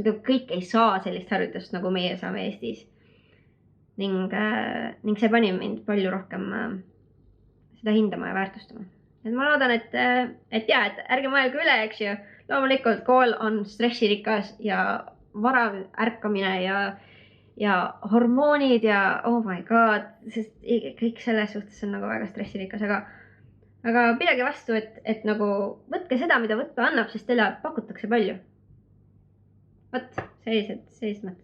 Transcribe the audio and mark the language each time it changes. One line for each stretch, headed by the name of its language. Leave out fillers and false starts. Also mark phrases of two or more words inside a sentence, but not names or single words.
Estonian: Nagu kõik ei saa sellist haridust, nagu meie saame Eestis. Ning see pani mind palju rohkem seda hindama ja väärtustama. Et ma loodan, et ärge mõelge üle, eks ju. Loomulikult kool on stressirikas ja varav ärkamine ja hormoonid ja
English: oh my god,
Estonian: sest kõik selles suhtes on nagu väga stressirikas, aga pidage vastu, et nagu võtke seda, mida võtta annab, sest teile pakutakse palju. Võt, sellised mõtted.